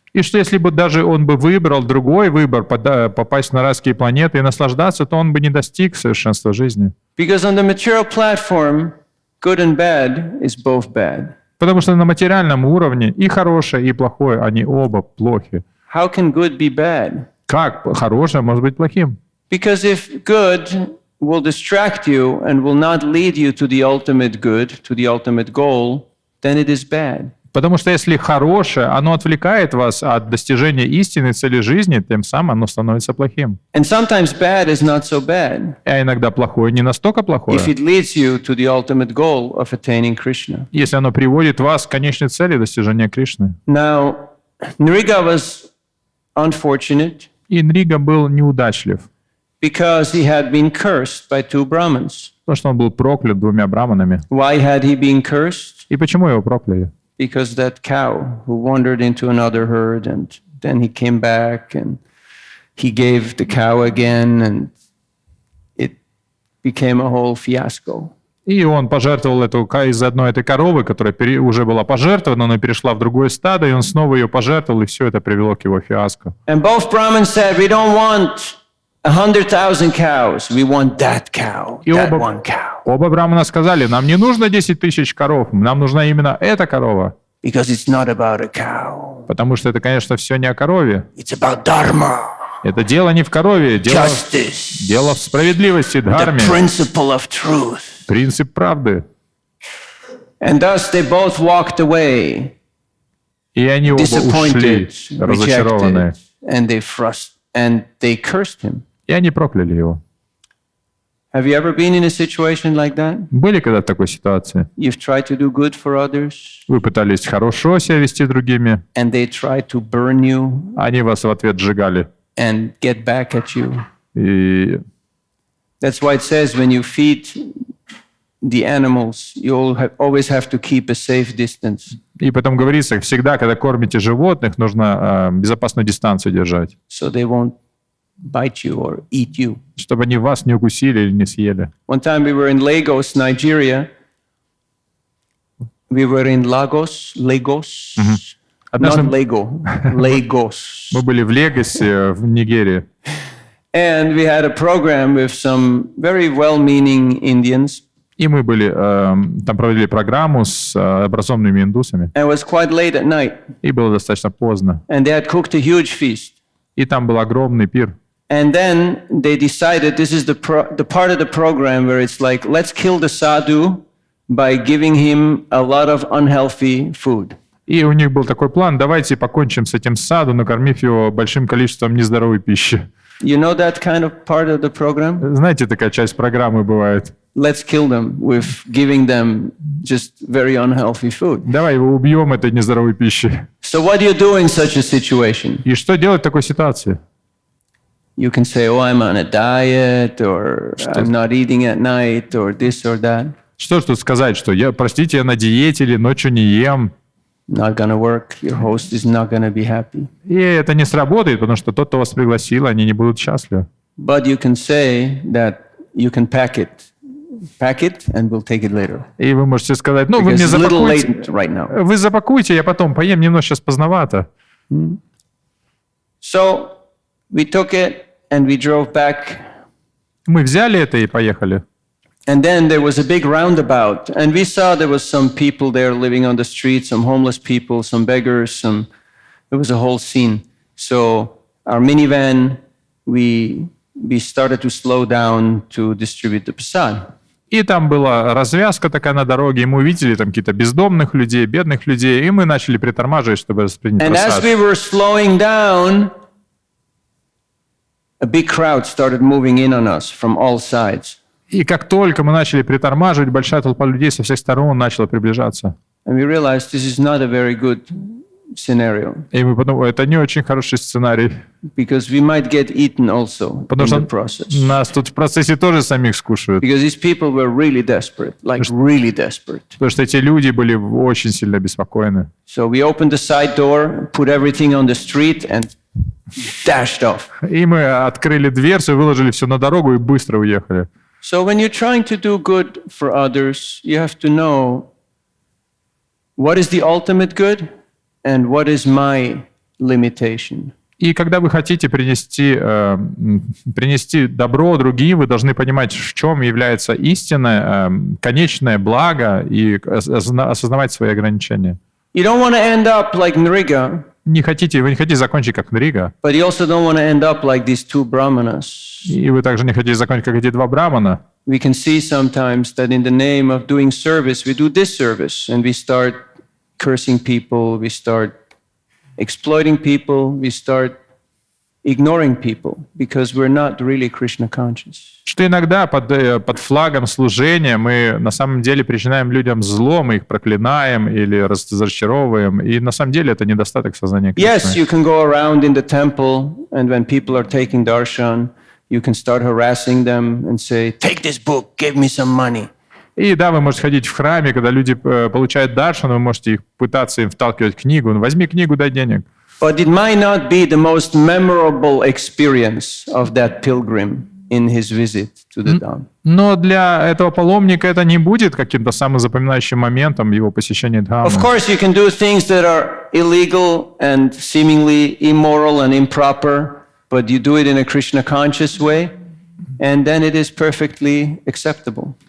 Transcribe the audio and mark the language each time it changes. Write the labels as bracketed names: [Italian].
[Russian] И что если бы даже он бы выбрал другой выбор, попасть на райские планеты и наслаждаться, то он бы не достиг совершенства жизни. [English] Because on the material platform, good and bad is both bad. [Russian] Потому что на материальном уровне и хорошее, и плохое, они оба плохи. [English] How can good be bad? [Russian] Как хорошее может быть плохим? [English] Because if good will distract you and will not lead you to the ultimate good, to the ultimate goal, then it is bad. [Russian] Потому что если хорошее, оно отвлекает вас от достижения истинной цели жизни, тем самым оно становится плохим. [English] And sometimes bad is not so bad [Russian] А иногда плохое не настолько плохое, [English] if it leads you to the ultimate goal of attaining Krishna. [Russian] если оно приводит вас к конечной цели достижения Кришны. [English] Now, Nriga was unfortunate [Russian] И Нрига был неудачлив, [English] because he had been cursed by two Brahmins. [Russian] потому что он был проклят двумя браманами. [English] Why had he been cursed? [Russian] И почему его прокляли? [English] Because that cow who wandered into another herd and then he came back and he gave the cow again and it became a whole fiasco. [Russian] И он пожертвовал из одной этой коровы, которая уже была пожертвована, но перешла в другое стадо, и он снова ее пожертвовал, и все это привело к его фиаско. [English] And both Brahmins said, we don't want 100,000 cows, we want that cow, [Russian] И [English] that one cow. [Russian] оба брамана сказали, нам не нужно 10 тысяч коров, нам нужна именно эта корова. [English] Because it's not about a cow, [Russian] Потому что это, конечно, все не о корове. [English] it's about dharma, [Russian] Это дело не в корове, дело [English] justice, [Russian] в справедливости, [English] the [Russian] дхарме, [English] principle of truth. [Russian] принцип правды. [English] And thus they both walked away, [Russian] И они оба ушли, [English] disappointed, [Russian] разочарованные. [English] rejected, and they cursed him. [Russian] И они прокляли его. [English] Have you ever been in a situation like that? [Russian] Были когда в такой ситуации? [English] You've tried to do good for others, [Russian] Вы пытались хорошо себя вести другими, [English] and they tried to burn you [Russian] они вас в ответ сжигали. [English] and get back at you. [Russian] И [English] That's why it says when you feed the animals, you always have to keep a safe distance, [Russian] потом говорится, всегда, когда кормите животных, нужно безопасную дистанцию держать, [English] so they won't bite you or eat you. [Russian] чтобы они вас не укусили или не съели. [English] One time we were in Lagos, Nigeria. We were in Lagos. [Russian] Однажды [English] Not Lego, Lagos. [Russian] мы были в Легасе, в Нигерии, [English] And we had a program with some very well-meaning Indians. [Russian] и мы были, там проводили программу с образованными индусами, [English] And it was quite late at night. [Russian] и было достаточно поздно. [English] And they had cooked a huge feast. [Russian] И там был огромный пир. [English] And then they decided this is the part of the program where it's like, let's kill the sadhu by giving him a lot of unhealthy food. [Russian] И у них был такой план, давайте покончим с этим саду, накормив его большим количеством нездоровой пищи. [English] You know that kind of part of the program? [Russian] Знаете, такая часть программы бывает. [English] Let's kill them with giving them just very unhealthy food. [Russian] Давай его убьем этой нездоровой пищей. [English] So what do you do in such a situation? [Russian] И что делать в такой ситуации? [English] You can say, oh, I'm on a diet, or I'm not eating at night, or this or that. [Russian] Что ж тут сказать, что простите, я на диете или ночью не ем. [English] Not gonna work. Your host is not gonna be happy. [Russian] И это не сработает, потому что тот, кто вас пригласил, они не будут счастливы. [English] But you can say that you can pack it, and we'll take it later. [Russian] И вы можете сказать, ну, вы [English] Because [Russian] мне [English] it's a little [Russian] запакуйте. [English] late right now. [Russian] Вы запакуйте, я потом поем, немного сейчас поздновато. [English] So we took it and we drove back. [Russian] Мы взяли это и поехали. [English] And then there was a big roundabout, and we saw there was some people there living on the street, some homeless people, some beggars, it was a whole scene. So our minivan, we started to slow down to distribute the prasad. [Russian] И там была развязка такая на дороге, и мы увидели там какие-то бездомных людей, бедных людей, и мы начали притормаживать, чтобы принять [English] And as [Russian] просад. [English] we were slowing down, a big crowd started moving in on us from all sides. [Russian] И как только мы начали притормаживать, большая толпа людей со всех сторон начала приближаться. [English] And we realized this is not a very good scenario [Russian] И мы подумали, это не очень хороший сценарий, [English] because we might get eaten also in [Russian] потому [English] the [Russian] что [English] process. [Russian] нас тут в процессе тоже самих скушают. [English] Because these people were really desperate, like really desperate. [Russian] Потому что эти люди были очень сильно обеспокоены. [English] So we opened the side door, put everything on the street and dashed off. [Russian] И мы открыли дверцу, выложили все на дорогу и быстро уехали. [English] So when you're trying to do good for others, you have to know what is the ultimate good and what is my limitation. [Russian] И когда вы хотите принести добро другим, вы должны понимать, в чем является истинное, конечное благо и осознавать свои ограничения. [English] You don't want to end up like Nriga, [Russian] Вы не хотите закончить как Нрига, [English] but you also don't want to end up like these two brahmanas. [Russian] и вы также не хотите закончить как эти два брамана. [English] We can see sometimes that in the name of doing service, we do disservice and we start cursing people, we start exploiting people, we start ignoring people because we're not really Krishna conscious. [Russian] Что иногда под флагом служения мы на самом деле причинаем людям зло, мы их проклинаем или разочаровываем, и на самом деле это недостаток сознания [English] Yes, [Russian] Кришны. [English] you can go around in the temple and when people are taking darshan, you can start harassing them and say, take this book, give me some money. [Russian] И да, вы можете ходить в храме, когда люди получают даршан, вы можете их пытаться им вталкивать книгу. Ну, возьми книгу, дай денег. [English] But it might not be the most memorable experience of that pilgrim in his visit to the Dham. [Russian] Но для этого паломника это не будет каким-то самым запоминающим моментом его посещения Дхаммы. [English] Of course, you can do things that are illegal and seemingly immoral and improper, but you do it in a Krishna conscious way, and then it is perfectly acceptable.